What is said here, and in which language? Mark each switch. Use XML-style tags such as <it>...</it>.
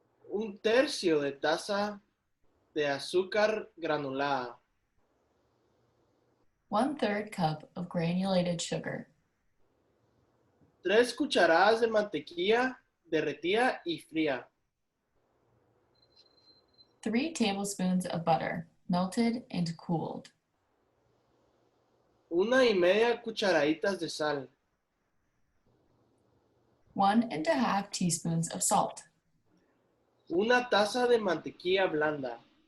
<es>1/3 de taza de azúcar granulada.</es> <en>1/3 cup of granulated sugar.</en> <es>3 cucharadas de mantequilla derretida y fría.</es> <en>3 tablespoons of butter, melted and cooled.</en> <es>1 1/2 cucharaditas de sal.</es> <en>1.5 teaspoons of salt.</en> <es>1 taza de mantequilla blanda.</es>